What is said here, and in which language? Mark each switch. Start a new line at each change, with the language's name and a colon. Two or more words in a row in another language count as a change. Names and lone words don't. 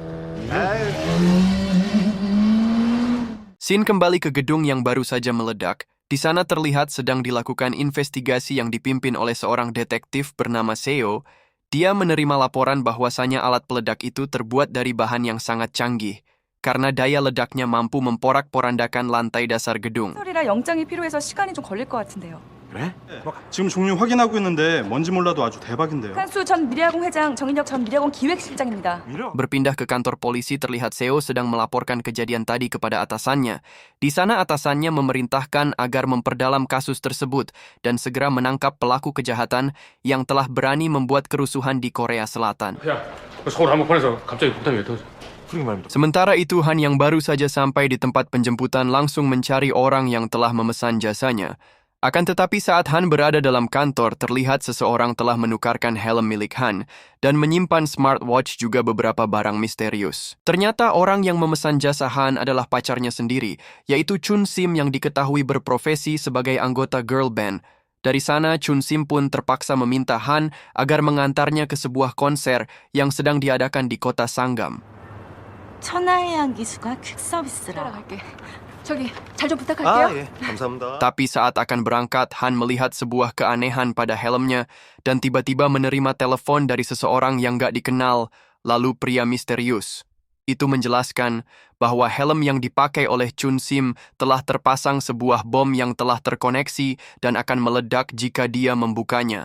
Indonesian: Scene kembali ke gedung yang baru saja meledak. Di sana terlihat sedang dilakukan investigasi yang dipimpin oleh seorang detektif bernama Seo. Dia menerima laporan bahwasanya alat peledak itu terbuat dari bahan yang sangat canggih, karena daya ledaknya mampu memporak-porandakan lantai dasar gedung.
Korean: 소리라 영장이 필요해서 시간이 좀 걸릴 것 같은데요. 그래? 지금 종류 확인하고 있는데 뭔지 몰라도 아주 대박인데요. 한수 전 미래화공 회장, 정인혁 전 미래화공 기획실장입니다.
Indonesian: Berpindah ke kantor polisi, terlihat Seo sedang melaporkan kejadian tadi kepada atasannya. Di sana atasannya memerintahkan agar memperdalam kasus tersebut dan segera menangkap pelaku kejahatan yang telah berani membuat kerusuhan di Korea Selatan.
Korean: 야, 서울 한복판에서 갑자기 폭탄이 왜 터져?
Indonesian: Sementara itu, Han yang baru saja sampai di tempat penjemputan langsung mencari orang yang telah memesan jasanya. Akan tetapi saat Han berada dalam kantor, terlihat seseorang telah menukarkan helm milik Han dan menyimpan smartwatch juga beberapa barang misterius. Ternyata orang yang memesan jasa Han adalah pacarnya sendiri, yaitu Chun Sim yang diketahui berprofesi sebagai anggota
English: girl band.
Indonesian: Dari sana, Chun Sim pun terpaksa meminta Han agar mengantarnya ke sebuah konser yang sedang diadakan di kota Sangam.
Korean: 천하의 기수가 퀵 서비스라. 따라갈게. 저기 잘 좀 부탁할게요. 예, 감사합니다.
Indonesian: Tapi saat akan berangkat, Han melihat sebuah keanehan pada helmnya dan tiba-tiba menerima telepon dari seseorang yang gak dikenal, lalu pria misterius. Itu menjelaskan bahwa helm yang dipakai oleh Chun Sim telah terpasang sebuah bom yang telah terkoneksi dan akan meledak jika dia membukanya.